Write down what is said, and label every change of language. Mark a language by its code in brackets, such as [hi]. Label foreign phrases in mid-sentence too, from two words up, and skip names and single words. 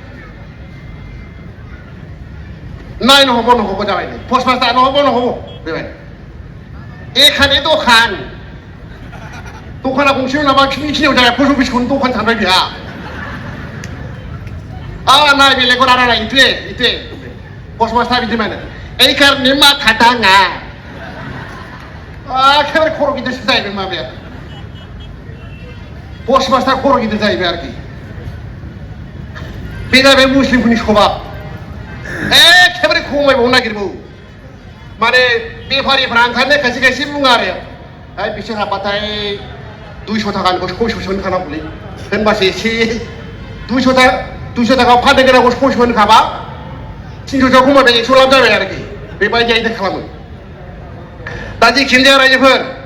[brx] नायनो हबो जाबाय पस्ट मास्टार हबो बेबाय एखाने दखाना गंसे नामा खिनियाव जाया पस्ट अफिसखौनो दखान थांबाय बिहा नाय बेलेगखौ रायलाय इथे पस्ट मास्टार बिदि माने [bn] এই কারণে মাথা ডাঙা একেবারে খড় [brx] गिदिरसो जाहैबाय माबाया पस्ट मास्टार खर' गिदिर जाहैबाय आरोखि बे जाहैबाय मुस्लिमफोरनि सभाब एखेबारे खमायबावनो नागिरबावो माने बेफारिफ्रा ओंखारनो खायसे बुङो आरो बिसोर हाबबाथाय 200 टाकानिखौ 600 होनखानांगौलै होनबासो एसे 200 टाका फाननो गोनांखौ 600 होनखाबा 300 खमायबाय 100 लाब जाबाय आरोखि बेबायदि आयदा खालामो दा जिखिनि जाया रायजोफोर